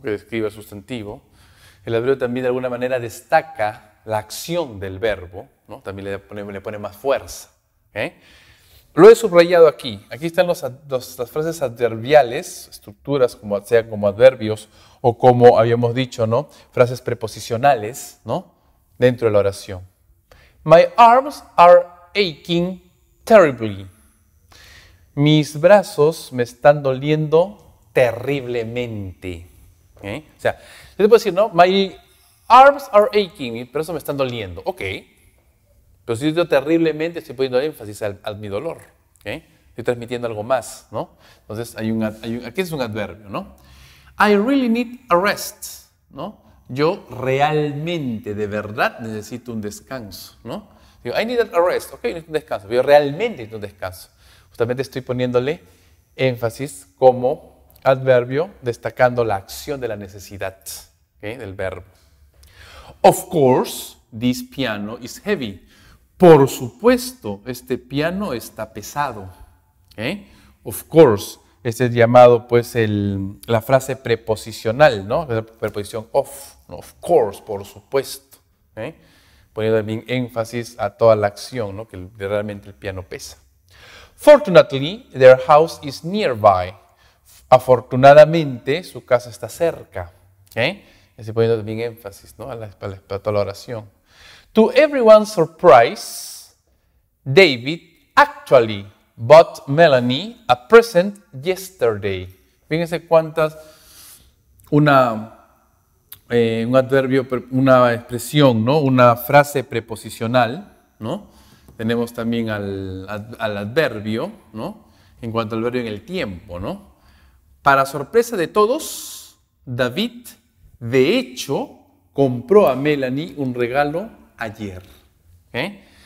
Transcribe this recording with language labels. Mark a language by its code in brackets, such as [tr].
[es] Que describe el sustantivo. El adverbio también de alguna manera destaca la acción del verbo, ¿no? También le pone más fuerza. ¿Okay? Lo he subrayado aquí. Aquí están las frases adverbiales, estructuras sean como adverbios o como habíamos dicho, ¿no? Frases preposicionales, ¿no? Dentro de la oración. [en] My arms are aching terribly. [es] Mis brazos me están doliendo terriblemente. ¿Okay? O sea, yo te puedo decir, ¿no? My arms are aching. Mis brazos me están doliendo. Ok. Pero si yo digo terriblemente, estoy poniendo énfasis a mi dolor. ¿Okay? Estoy transmitiendo algo más, ¿no? Entonces, aquí es un adverbio, ¿no? I really need a rest, ¿no? Yo realmente, de verdad, necesito un descanso, ¿no? Digo, I need a rest. Ok, necesito un descanso. Pero yo realmente necesito un descanso. Justamente estoy poniéndole énfasis como adverbio, destacando la acción de la necesidad, ¿okay? Del verbo. [en] Of course, this piano is heavy. [es] Por supuesto, este piano está pesado. ¿Okay? Of course, este es llamado pues la frase preposicional, ¿no? La preposición of, ¿no? Of course, por supuesto. ¿Okay? Poniendo bien énfasis a toda la acción, ¿no? Que realmente el piano pesa. [en] Fortunately, their house is nearby. [es] Afortunadamente, su casa está cerca. ¿Okay? Estoy poniendo también énfasis, ¿no? a toda la oración. [en] To everyone's surprise, David actually bought Melanie a present yesterday. [es] Fíjense cuántas, un adverbio, una expresión, ¿no? Una frase preposicional, ¿no? Tenemos también al adverbio, ¿no? En cuanto al verbo en el tiempo, ¿no? Para sorpresa de todos, David, de hecho, compró a Melanie un regalo ayer. ¿Okay?